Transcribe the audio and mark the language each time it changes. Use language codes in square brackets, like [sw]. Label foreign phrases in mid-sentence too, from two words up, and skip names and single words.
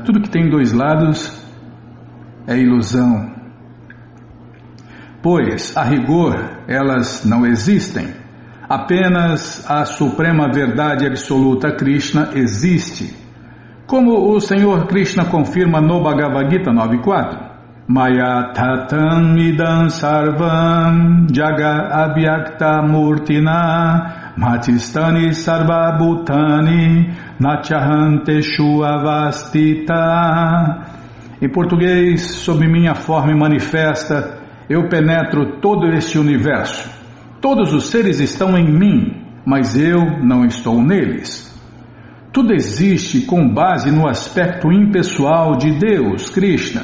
[pt] Tudo que tem dois lados é ilusão. Pois, a rigor, elas não existem. Apenas a suprema verdade absoluta Krishna existe. Como o Senhor Krishna confirma no Bhagavad Gita 9.4. [sa] मया ततम् इदं सर्वं जगद् अव्यक्त मूर्तिना मत्स्थानि सर्व भूतानि न चाहं तेषु अवस्थितः. [pt] Em português, sob minha forma manifesta, eu penetro todo este universo. Todos os seres estão em mim, mas eu não estou neles. Tudo existe com base no aspecto impessoal de Deus, Krishna.